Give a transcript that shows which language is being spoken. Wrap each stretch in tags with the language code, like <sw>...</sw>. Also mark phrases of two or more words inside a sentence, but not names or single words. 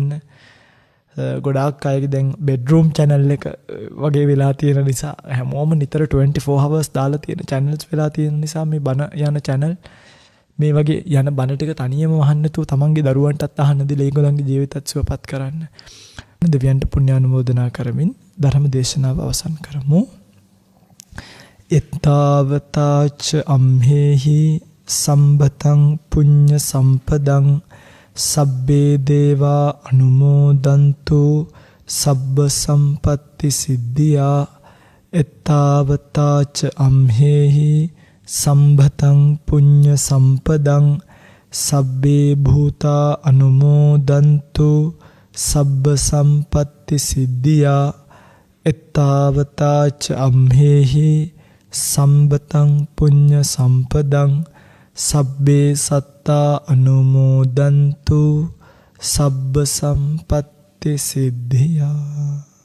<si>ගොඩාක් අයගේ දැන්</si> <en>bedroom channel</en> <si>එක වගේ වෙලා තියෙන නිසා හැමෝම නිතර 24 hours දාලා තියෙන channels වෙලා තියෙන නිසා මේ බන යන channel මේ වගේ යන බන ටික තනියම වහන්න නැතුව තමන්ගේ දරුවන්ටත් අහන්න දීලා ඒගොල්ලන්ගේ ජීවිතත් සුවපත් කරන්න. දෙවියන්ට පුණ්‍ය අනුමෝදනා කරමින් ධර්ම දේශනාව අවසන් කරමු.</si> <pi>එත්තාවතාච අම්හෙහි සම්බතං පුඤ්ඤ සම්පදං සබ්බේ දේවා අනුමෝදන්තු සබ්බ සම්පත්ති සිද්ධියා එත්තාවතාච අම්හෙහි සම්බතං පුඤ්ඤ සම්පදං සබ්බේ භූතා අනුමෝදන්තු සබ්බ සම්පත්ති සිද්ධියා එත්තාවතාච අම්හෙහි සම්බතං පුඤ්ඤ සම්පදං සබ්බේ සත්තා අනුමෝදන්තු සබ්බ සම්පත්ති සිද්ධියා</pi>